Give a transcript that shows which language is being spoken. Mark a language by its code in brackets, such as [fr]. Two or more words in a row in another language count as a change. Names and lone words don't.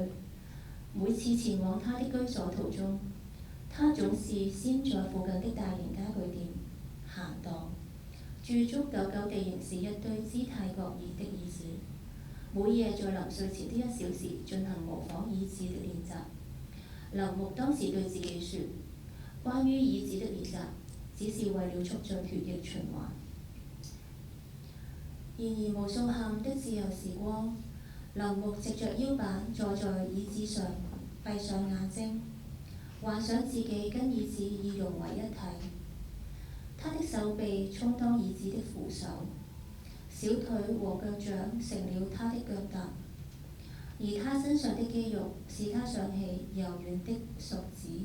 [zh] 每次前往他的居所途中，他總是先在附近的大型家具店閒蕩，駐足久久地凝視一堆姿態各異的椅子。每夜在臨睡前的1小時進行模仿椅子的練習。林木當時對自己說：關於椅子的練習，只是為了促進血液循環。然而無數下午的自由時光，林木藉着腰板坐在椅子上，閉上眼睛，幻想自己跟椅子已融為一體。他的手臂充當椅子的扶手，小腿和腳掌成了他的腳踏，而他身上的肌肉使他想起柔軟的熟指。